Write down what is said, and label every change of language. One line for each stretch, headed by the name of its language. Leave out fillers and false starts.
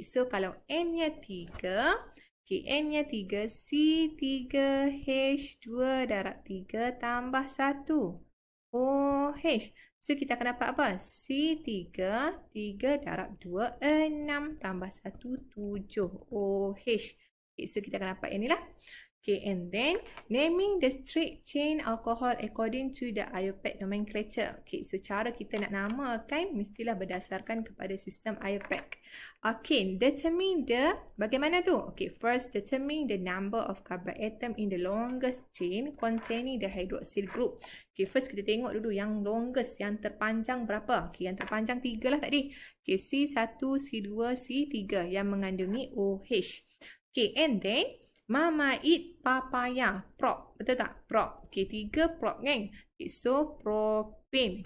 Malay: So, kalau N-nya 3, okay, N-nya 3, C3H2 darab 3 tambah 1. OH. So, kita akan dapat apa? C3, 3 darab 2, 6 tambah 1, 7 OH. Okay, so, kita akan dapat yang ni lah.
English: Okay, and then naming the straight chain alcohol according to the IUPAC nomenclature.
Malay: Okay, so cara kita nak namakan mestilah berdasarkan kepada sistem IUPAC.
English: Okay, determine the,
Malay: bagaimana tu?
English: Okay, first determine the number of carbon atom in the longest chain containing the hydroxyl group.
Malay: Okay, first kita tengok dulu yang longest, yang terpanjang berapa? Okay, yang terpanjang 3 lah tadi. Okay, C1, C2, C3 yang mengandungi OH.
English: Okay, and then Mama eat papaya. Prop.
Malay: Betul tak?
English: Prop.
Malay: Okay, 3 prop kan? Okay, so propane.